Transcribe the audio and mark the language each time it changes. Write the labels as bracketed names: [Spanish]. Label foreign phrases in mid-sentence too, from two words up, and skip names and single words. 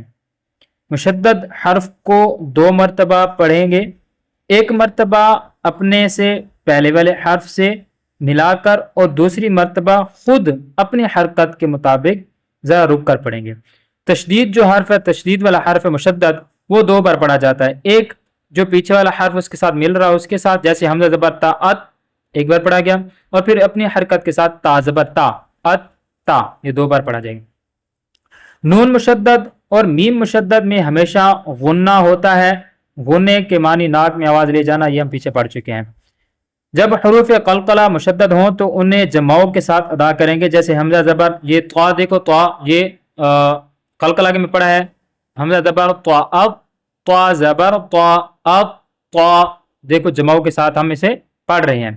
[Urdu] مشدد حرف کو 2 مرتبہ پڑھیں گے، ایک مرتبہ اپنے سے پہلے والے حرف سے ملا کر اور دوسری مرتبہ خود اپنی حرکت کے مطابق ذرا رک کر پڑھیں گے۔ تشدید جو حرف ہے، تشدید والا حرف ہے مشدد، وہ 2 بار پڑھا جاتا ہے۔ ایک جو پیچھے والا حرف اس کے ساتھ مل رہا ہے اس کے ساتھ، جیسے حمزہ زبر تا ات ایک بار پڑھا گیا، اور پھر اپنی حرکت کے ساتھ تا زبر تا ات تا، یہ 2 بار پڑھا جائے گا۔ نون مشدد اور میم مشدد میں ہمیشہ غنہ ہوتا ہے۔ غنے کے معنی ناک میں آواز لے جانا، یہ ہم پیچھے پڑھ چکے ہیں۔ جب حروف قلقلہ مشدد ہوں تو انہیں جماؤں کے ساتھ ادا کریں گے، جیسے حمزہ زبر، یہ طا دیکھو، طا یہ قلقلہ کے میں پڑھا ہے، حمزہ زبر طا اب، طا زبر طا اب، طا دیکھو جماؤں کے ساتھ ہم اسے پڑھ رہے ہیں۔